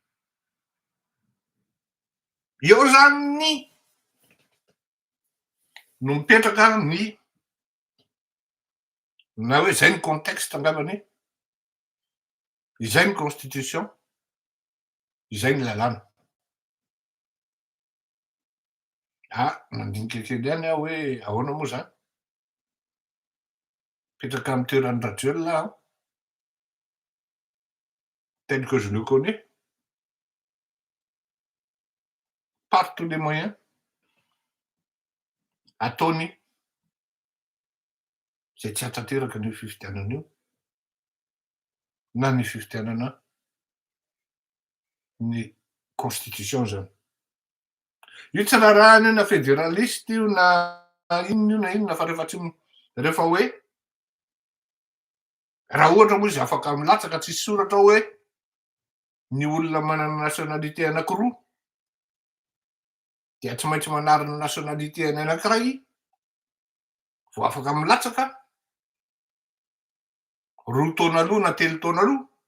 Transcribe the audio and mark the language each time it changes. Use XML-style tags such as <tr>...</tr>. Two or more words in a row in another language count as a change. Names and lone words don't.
<mg>Eo zany no mipetraka ny na hoe zay ny contexte angambany, izay ny constitution, izay ny lalàna. Mandinika kely ihany aho hoe ahoana moa zany? Mipetraka amin'ny toeran'ny Rajoelina aho</mg> <fr>tel que je le connais, par tous les moyens</fr> <mg>ataony zay tsy hatanteraka an'io fifidianana io na ny fifidianana ny constitution zany. Io tsy rarahana io na fédéraliste io na inona io na inona fa rehefa hoe raha ohatra moa izy afaka milatsaka tsisy soratra hoe ny olona manana nationalité anankiroa dia tsy maintsy manarina nationalité any anankiray vao afaka milatsaka roa taona aloha na telo taona aloha.</mg>